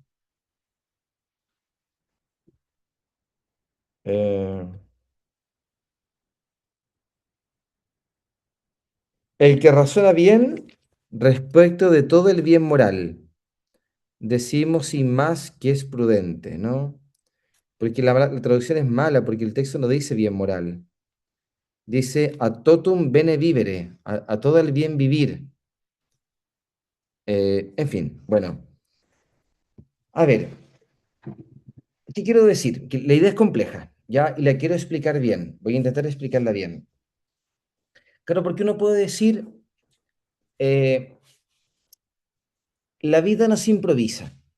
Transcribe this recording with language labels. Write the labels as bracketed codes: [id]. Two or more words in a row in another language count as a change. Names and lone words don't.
[es] Eh, el que razona bien respecto de todo el bien moral, decimos sin más que es prudente, ¿no? Porque la traducción es mala, porque el texto no dice bien moral. Dice [la] a totum bene vivere, [es] a todo el bien vivir. En fin, bueno. A ver, ¿qué quiero decir? Que la idea es compleja, ¿ya? Y la quiero explicar bien. Voy a intentar explicarla bien. Claro, porque uno puede decir, eh, la vida no se improvisa.